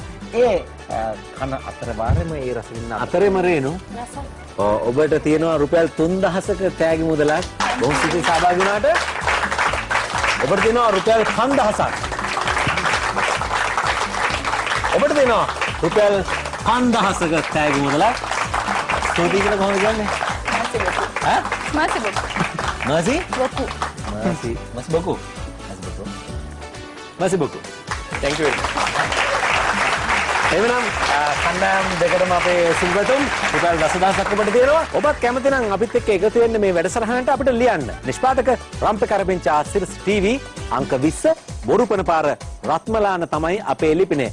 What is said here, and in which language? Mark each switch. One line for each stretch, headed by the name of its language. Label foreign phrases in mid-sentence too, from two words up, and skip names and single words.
Sinhala: ඒ කන අතර වාරෙම ඒ රස විඳින්න අතරෙම රේණු ඔබට තියෙනවා රුපියල් 3000ක තෑගි මුදලක් බොහොම සිතින් සහභාගී වුණාට. ඔබට තියෙනවා රුපියල් 5000ක්. ඔබට තියෙනවා රුපියල් 5000ක තෑගි මුදලක්. ස්තුතියි කියලා කොහොමද කියන්නේ? ඈ? Masih boku. Masih? Boku. Masih boku. Masih boku.
English: thank you very much.
Sinhala: එවනම් කණ්ඩායම් දෙකටම අපේ සුබපැතුම් රුපියල් 10000ක් ඔබට තියෙනවා. ඔබත් කැමති නම් අපිත් එක්ක එකතු වෙන්න මේ වැඩසටහනට අපිට ලියන්න. නිෂ්පාදක රම්පේ කරපිංචා සිරස් ටීවී අංක 20 බොරුපන පාර රත්මලාන තමයි අපේ ලිපිනේ.